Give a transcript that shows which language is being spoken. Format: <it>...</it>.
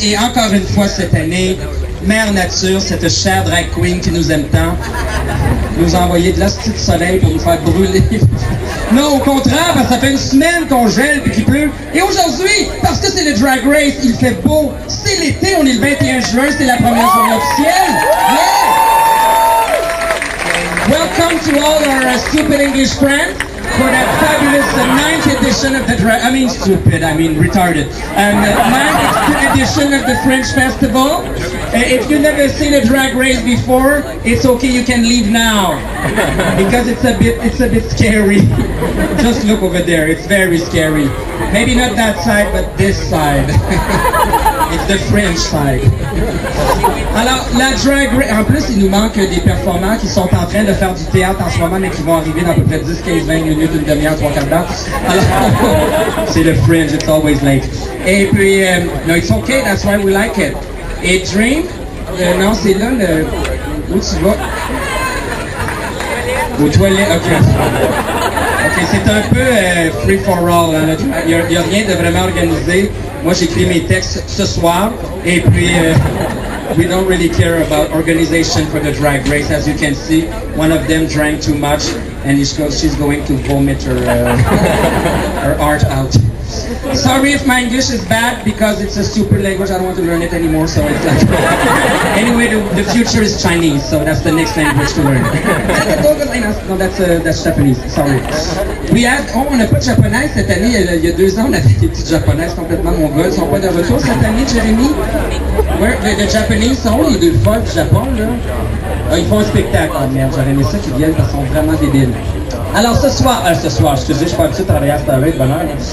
<fr>Et encore une fois cette année, Mère Nature, cette chère drag queen qui nous aime tant, nous a envoyé de l'hostie de soleil pour nous faire brûler. Non, au contraire, parce que ça fait une semaine qu'on gèle et qu'il pleut. Et aujourd'hui, parce que c'est le Drag Race, il fait beau. C'est l'été, on est le 21 juin, c'est la première journée officielle.</fr> <en>Yeah! Welcome to all our stupid English friends for that fabulous 9th edition of the retarded. 9th edition of the Fringe Festival. If you've never seen a drag race before, it's okay, you can leave now. Because it's a bit scary. Just look over there, it's very scary. Maybe not that side, but this side. It's the French side.</en> <fr>Alors, la drag race, en plus, il nous manque des performants qui sont en train de faire du théâtre en ce moment, mais qui vont arriver dans à peu près 10, 15, 20 minutes, une demi-heure, 3/4 d'heure. Alors, c'est le Fringe,</fr> <en>it's always late.</en> <fr>Et puis,</fr> <en>no, it's okay, that's why we like it.</en> <fr>Et drink, non, c'est là le... Où tu vas? Aux toilettes, ok. Ok, c'est un peu</fr> <en>free for all.</en> <fr>Hein, il n'y a rien de vraiment organisé. Moi, j'écris mes textes ce soir. Et puis,</fr> <en>we don't really care about organization for the drag race. As you can see, one of them drank too much, and she's going to vomit her art out. Sorry if my English is bad because it's a stupid language. I don't want to learn it anymore, so it's like... Anyway, the future is Chinese, so that's the next language to learn. No, that's Japanese, sorry.</en> <fr>On n'a pas de japonaise cette année. Il y a 2 ans, on avait des petites japonaises complètement mongoles. Ils sont pas de retour cette année, Jérémy?</fr> <en>Where the Japanese</en> <fr>sont les 2 folles du Japon, là? Ils font un spectacle. Oh merde, j'aurais aimé ça qu'ils viennent parce qu'ils sont vraiment débiles. Alors ce soir, excusez, je suis pas habitué de travailler à cette heure, de bonne heure.</fr>